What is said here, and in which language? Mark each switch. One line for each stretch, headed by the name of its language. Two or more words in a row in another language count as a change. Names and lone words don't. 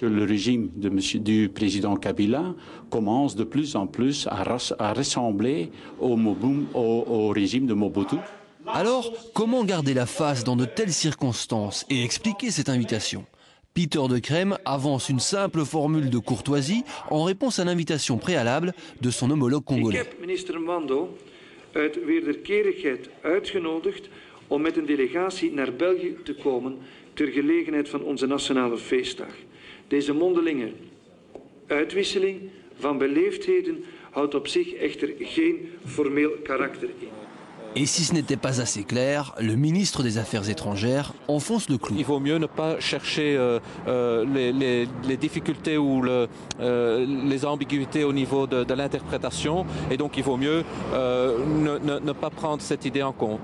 French: Le régime du président Kabila commence de plus en plus à ressembler au régime de Mobutu. Alors, comment garder la face dans de telles circonstances et expliquer cette invitation ? Peter De Crème avance une simple formule de courtoisie en réponse à l'invitation préalable de son homologue congolais.
Dutch: Ik heb minister Mando uit wederkerigheid uitgenodigd om met een delegatie naar België te komen ter gelegenheid van onze nationale feestdag. Deze mondelinge uitwisseling van beleefdheden houdt op zich echter geen formeel karakter in.
French: Et si ce n'était pas assez clair, le ministre des Affaires étrangères enfonce le clou. Il vaut mieux ne pas chercher les difficultés ou les ambiguïtés au niveau de l'interprétation. Et donc il vaut mieux ne pas prendre cette idée en compte.